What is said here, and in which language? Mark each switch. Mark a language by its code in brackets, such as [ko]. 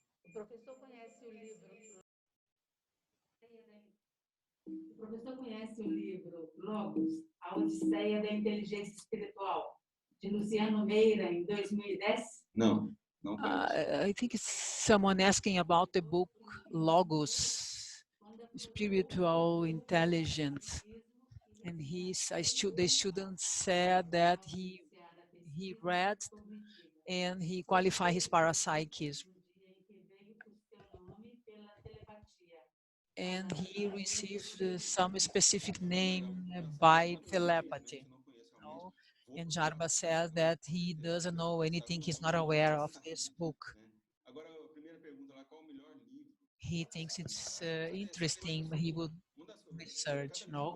[pt] O professor conhece o livro Logos, A Odisseia da Inteligência Espiritual, de Luciano Meira, em 2010? Não. [en] I think it's someone asking about the book Logos, Spiritual Intelligence. And the student said that he read and he qualified his parapsychism. And he received some specific name by telepathy. No? And Jarba says that he doesn't know anything, he's not aware of this book. [pt] Agora, a primeira pergunta lá, qual o melhor livro? [en] He thinks it's interesting, he would research, no?